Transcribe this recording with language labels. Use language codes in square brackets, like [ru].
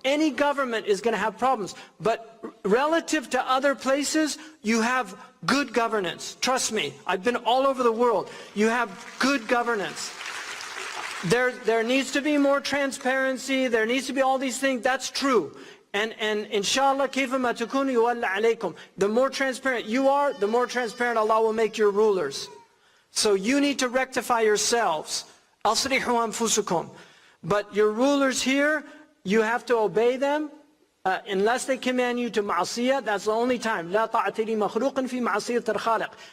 [en] Any government is going to have problems. But relative to other places, you have good governance. Trust me, I've been all over the world. You have good governance. There needs to be more transparency. There needs to be all these things. That's true. And inshallah, [ar] كيفما تكونوا يولى عليكم. [en] The more transparent you are, the more transparent Allah will make your rulers. So you need to rectify yourselves. [ar] أَصْرِحُوا أَنفُسُكُمْ. [en] But your rulers here, you have to obey them unless they command you to ma'asiyah. That's the only time. [ar] لَا طَاعَةَ لِمَخْلُوقٍ فِي مَعْصِيَةِ الْخَالِقِ.